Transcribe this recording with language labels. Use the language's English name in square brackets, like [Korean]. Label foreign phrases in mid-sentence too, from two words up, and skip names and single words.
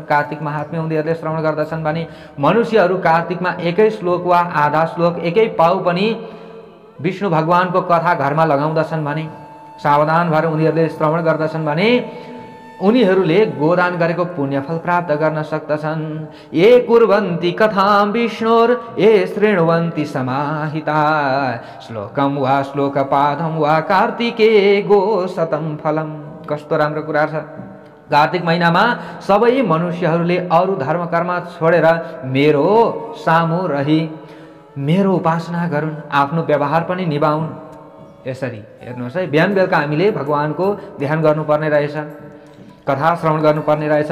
[Nepali] कार्तिक महात्म्य उनीहरूले श्रवण गर्दछन् भने मनुष्यहरू कार्तिकमा एकै श्लोक वा आधा श्लोक एकै पाउ पनि विष्णु भगवानको कथा घरमा लगाउँदछन् भने सावधान भएर उनीहरूले श्रवण गर्दछन् भने उनीहरूले गोदान गरेको पुण्यफल प्राप्त गर्न सक्दछन्। [Sanskrit] ये कुर्वन्ति कथां विष्णोर ये शृण्वन्ति समाहिता श्लोकम वा श्लोकपादम वा कार्तिके गोशतं फलम। [Nepali] कस्तो राम्रो कुरा छ। कार्तिक महिनामा सबै मनुष्यहरूले अरू धर्म कर्म छोडेर मेरो सामु रही मेरो उपासना गरून्, आफ्नो व्यवहार पनि निभाउन्। यसरी हेर्नुहोस् है, बिहान बेलुका हामीले भगवानको ध्यान गर्नुपर्ने रहेछ, कथा श्रवण गर्नुपर्ने रहेछ।